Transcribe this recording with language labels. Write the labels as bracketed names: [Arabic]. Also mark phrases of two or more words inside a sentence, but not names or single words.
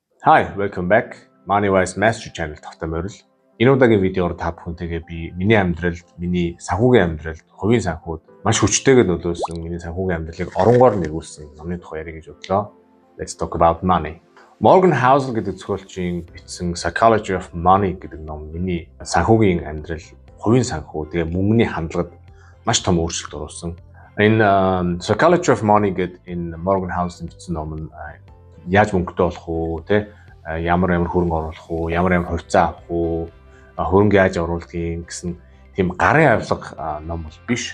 [English] Hi, welcome back. MoneyWise Master Channel [Mongolian] тавтай морил. Энэ удаагийн видеоор та бүхэнтэйгээ би миний амьдралд, миний санхүүгийн амьдралд, хувийн санхүүд маш хүчтэйгээр нөлөөлсөн миний санхүүгийн амьдралыг оронгоор нэрвүүлсэн номны тухай ярих гэж бодлоо. [English] Let's talk about money. [Mongolian] Morgan Housel гэдэг зохиолчийн бичсэн Psychology of Money гэдэг ном миний санхүүгийн амьдрал, хувийн санхүү, тэгээ мөнгөний хандлагад маш том өөрчлөлт оруулсан. Энэ [English] Psychology of Money [Mongolian] гэдэг энэ Morgan Housel-ийн бичсэн ном нь яаж мөнгөтэй болох уу, тэ ямар хөрөнгө оруулах уу, ямар хувьцаа авах уу, хөрөнгө яаж оруулахын гэсэн тийм гарын авилга ном бол биш.